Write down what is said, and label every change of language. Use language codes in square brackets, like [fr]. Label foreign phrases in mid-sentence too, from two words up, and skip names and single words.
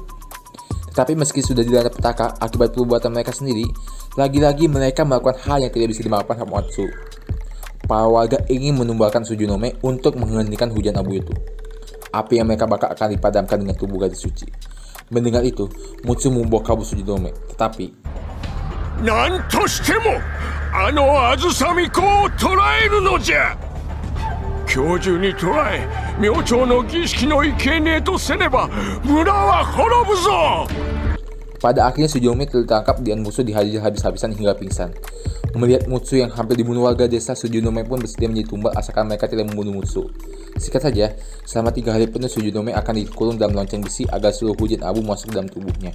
[id] Tetapi meski sudah dilanda petaka akibat perbuatan mereka sendiri, lagi-lagi mereka melakukan hal yang tidak bisa dimaafkan sama Mutsu. Para warga ingin menumbalkan Sujunome untuk menghentikan hujan abu itu. Api yang mereka bakar akan dipadamkan dengan tubuh gadis suci. Mendengar itu, Mutsu membawa kabur Sujunome, tetapi [ja] 何としてもあのあずさみ子を捕らえるのじゃ。今日中に捕らえ、明朝の儀式の生贄とせねば村は滅ぶぞ。 [id] pada akhirnya Sujunome tertangkap dan Mutsu dihajar habis-habisan hingga pingsan. Melihat Mutsu yang hampir dibunuh warga desa, Sujunome pun bersedia menjadi tumbal asalkan mereka tidak membunuh Mutsu. Singkat saja, selama 3 hari penuh Sujunome akan dikurung dalam lonceng besi agar seluruh hujan abu masuk dalam tubuhnya.